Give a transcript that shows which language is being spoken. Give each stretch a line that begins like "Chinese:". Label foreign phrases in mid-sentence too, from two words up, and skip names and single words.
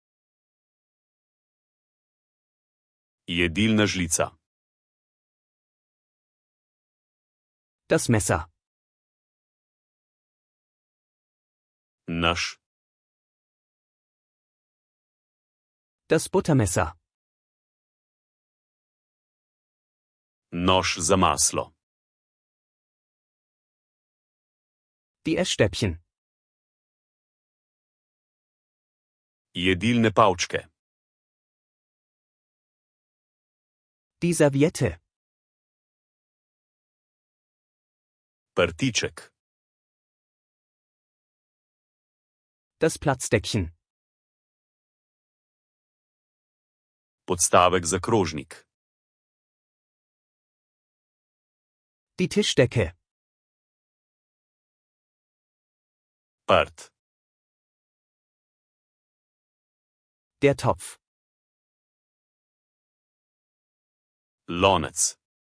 Slovenian: Jedilna žlica.
German: Das Messer.
Slovenian: Naš.
German: Das Buttermesser.
Slovenian: Nož za maslo.
German: Die Essstäbchen.
Slovenian: Jedilne palčke.
German: Die Serviette.
Slovenian: Prtiček.
German: Das Platzdeckchen.
Slovenian: Podstavek za krožnik.
German: Die Tischdecke.
Slovenian: Prt.
German: Der Topf.
Slovenian: Lonec.